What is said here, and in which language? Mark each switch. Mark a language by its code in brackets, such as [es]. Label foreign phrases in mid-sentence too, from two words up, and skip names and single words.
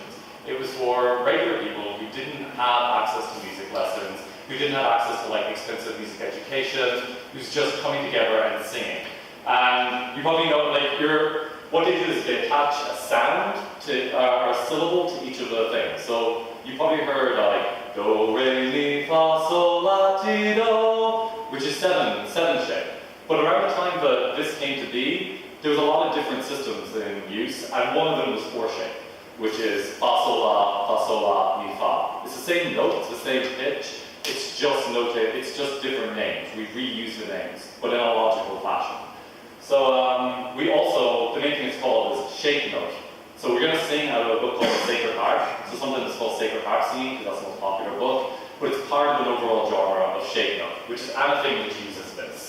[en] It was for regular people who didn't have access to music lessons, who didn't have access to like expensive music education, who's just coming together and singing. And you probably know, like, what they do is they attach a sound to, or a syllable to each of the things. So you probably heard like, do, re, mi, fa, sol, la, ti, do, which is seven shape. But around the time that this came to be, there was a lot of different systems in use, and one of them was 4-shape, which is fa, sol, la, mi, fa. It's the same note, it's the same pitch, it's just different names. We reuse the names, but in a logical fashion. So we also, the main thing it's called is shape note. So we're going to sing out of a book called Sacred Harp. So something that's called Sacred Harp singing, because that's the most popular book, but it's part of an overall genre of shape note, which is anything that uses this.